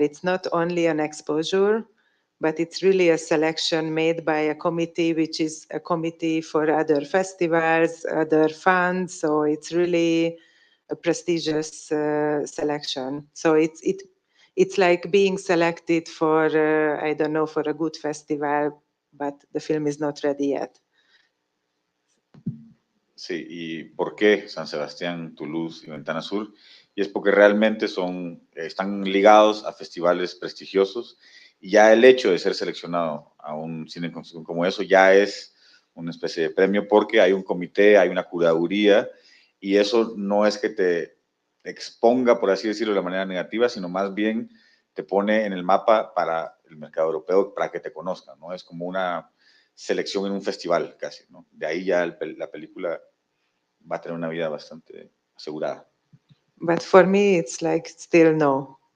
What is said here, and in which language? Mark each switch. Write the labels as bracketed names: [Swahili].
[English] It's not only an exposure, but it's really a selection made by a committee, which is a committee for other festivals, other funds. So it's really a prestigious selection. So it's like being selected for, I don't know, for a good festival, but the film is not ready yet. [Spanish] Sí, ¿y por qué San Sebastián, Toulouse y Ventana Sur? Y es porque realmente están ligados a festivales prestigiosos y ya el hecho de ser seleccionado a un cine en construcción como eso ya es una especie de premio, porque hay un comité, hay una curaduría, y eso no es que te exponga, por así decirlo, de manera negativa, sino más bien te pone en el mapa para el mercado europeo, para que te conozcan, ¿no? Es como una selección en un festival casi, ¿no? De ahí ya la película va a tener una vida bastante asegurada. [English] But for me, it's like still no.